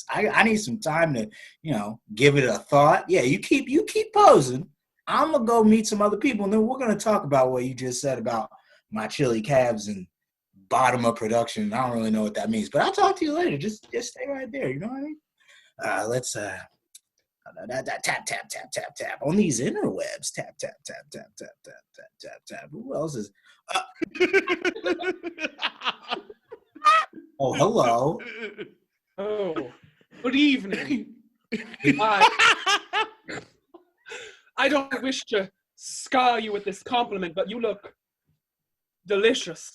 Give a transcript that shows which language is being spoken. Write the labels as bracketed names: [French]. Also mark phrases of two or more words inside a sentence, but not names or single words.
[English] I need some time to, give it a thought. Yeah, you keep posing. I'm going to go meet some other people, and then we're going to talk about what you just said about my chili calves and bottom of production. I don't really know what that means, but I'll talk to you later. Just stay right there. You know what I mean? Tap, tap, tap, tap, tap. On these interwebs. Tap, tap, tap, tap, tap, tap, tap, tap, tap. Who else is? Oh, hello. Oh, good evening. I don't wish to scar you with this compliment, but you look delicious.